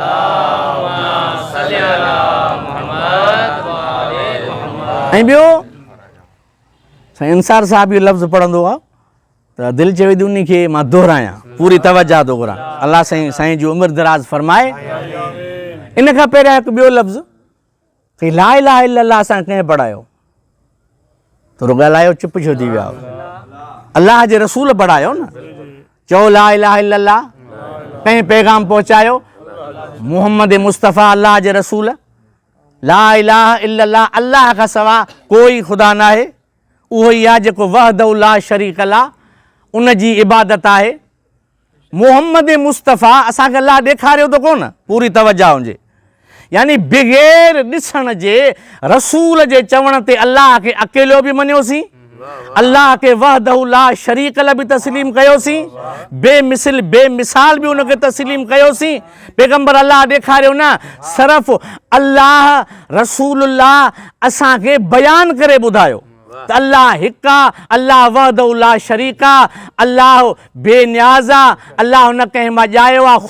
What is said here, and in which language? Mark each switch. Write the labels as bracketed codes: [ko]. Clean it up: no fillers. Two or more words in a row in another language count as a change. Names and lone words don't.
[sd] ऐं ॿियो साईं अंसार साहिब इहो लफ़्ज़ पढ़ंदो आहे त दिलि चवे थी उन खे मां दोहरायां, पूरी तवज्जो थो घुरां। अलाह साईं जी उमिरि दराज़ फरमाए। इन खां पहिरियां हिकु ॿियो लफ़्ज़ साईं [ar] لا إله إلا الله [sd] असां कंहिं पढ़ायो, थोरो ॻाल्हायो, चुप छो थी विया? अलाह जे रसूल पढ़ायो न। चओ [ar] لا إله إلا الله, [sd] कंहिं पैगाम पहुचायो। मुहम्मद मुस्तफ़ा अल्लाह जे रसूल। [ar] لا إله إلا الله, [sd] अल्लाह खां सवाइ कोई ख़ुदा न आहे। उहो ई आहे जेको [ar] وحده لا شريك له, [sd] उन जी इबादत आहे। मुहम्मद मुस्तफ़ा असांखे अल्लाह ॾेखारियो त कोन, पूरी तवज्जो हुजे। यानी बग़ैर ॾिसण जे रसूल जे चवण ते अल्लाह खे अकेलो बि मञियोसीं, अल्लाह के [ar] وحده لا شريك له [sd] भी तस्लीम कयोसीं, बेमिसल बेमिसाल भी उनके तस्लीम कयोसीं। पैगंबर अल्लाह ॾेखारियो न, सिर्फ़ अल्लाह रसूलुल्लाह असांखे बयान करे ॿुधायो त अल्लाह हिकु आहे, अल्लाह [ar] وحده لا شريك [sd] आहे, अल्लाह बेनियाज़ आहे, अल्लाह न कंहिं मां ॼायो आहे।